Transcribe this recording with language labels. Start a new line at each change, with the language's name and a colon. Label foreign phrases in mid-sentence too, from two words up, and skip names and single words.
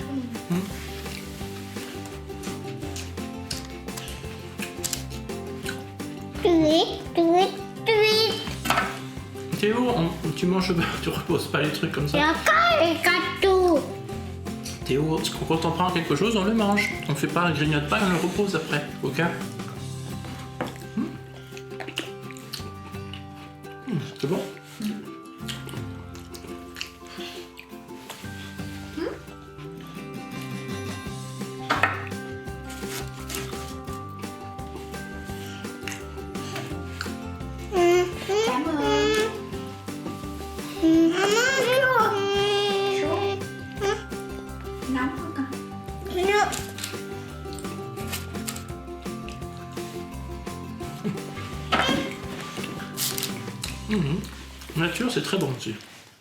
French: Théo, tu manges, tu reposes pas les trucs comme Il y ça. a encore les gâteaux. Théo, quand on prend quelque chose, on le mange. On fait pas, on grignote pas, on le repose après. Ok? C'est bon?
Vietnamese: Cảm ơn. Nóng không con?
French: Nature, c'est très bon aussi.